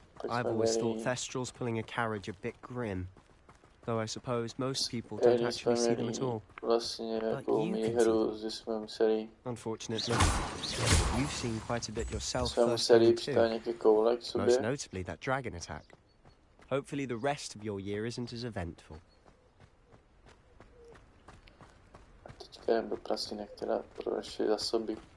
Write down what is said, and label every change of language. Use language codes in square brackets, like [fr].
[en] I've always thought Thestrals pulling a carriage a bit grim. Though I suppose most people don't actually see them at all. [cs] Vlastně jako minihru, že jsme museli... [en] Unfortunately, you've seen quite a bit yourself [cs] jsme museli přitáhnout nějaké koule k sobě. [en] Most notably that dragon attack. Hopefully the rest of your year isn't as eventful. [cs] A teďka jdem do prasinek, teda pro naše zásoby.